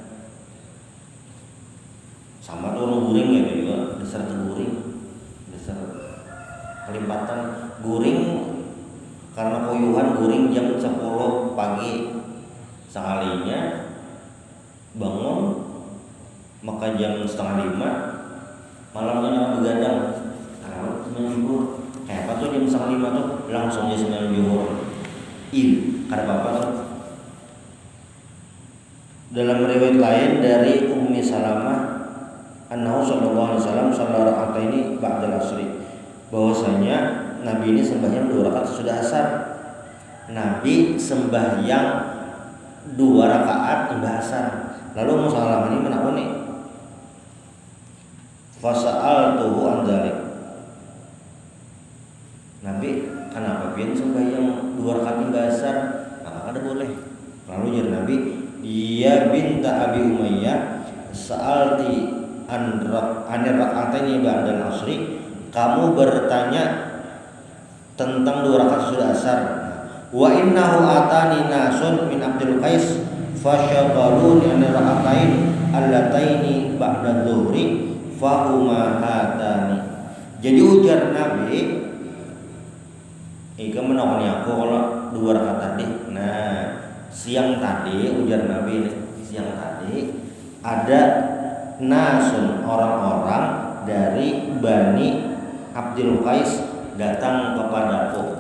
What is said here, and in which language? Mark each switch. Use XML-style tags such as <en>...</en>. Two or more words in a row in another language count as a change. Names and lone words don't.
<bjn>Sama tuh orang guring ya juga, dasar guring, dasar kelimpatan guring karena koyuhan guring jam 10 pagi sekalinya bangun maka jam 4:30 malamnya nak begadang kalau sembilan zuhur kayak apa tuh jam 4:30 tuh langsung jam 9 zuhur kada apa-apa tuh. Dalam riwayat lain dari Ummi Salamah</bjn> <ar>أنه صلى الله عليه وسلم صلى ركعتين بعد العصر,</ar> <bjn>bahwasanya Nabi ini sembahyang 2 rakaat sesudah asar. Nabi sembahyang 2 rakaat imbah asar. Lalu Ummu Salamah ini menakoni</bjn> <ar>فسألته عن ذلك.</ar> <bjn>Nabi kenapa pian sembahyang 2 rakaat imbah asar? Maka ada boleh. Lalu jar Nabi,</bjn> <ar>"يا بنت أبي أمية سألت عن الركعتين بعد العصر."</ar> <bjn>Kamu bertanya tentang 2 rakaat sudah asar.</bjn> <ar>وإنه أتاني ناس من عبد القيس فشغلوني عن الركعتين اللتين بعد الظهر فهما هاتان.</ar> <bjn>Jadi ujar Nabi, "Ika menakoni aku kalau 2 rakaat tadi." Nah, siang tadi ujar Nabi, siang tadi ada nasun orang-orang dari Bani Abdul Qais datang kepadaku.</bjn>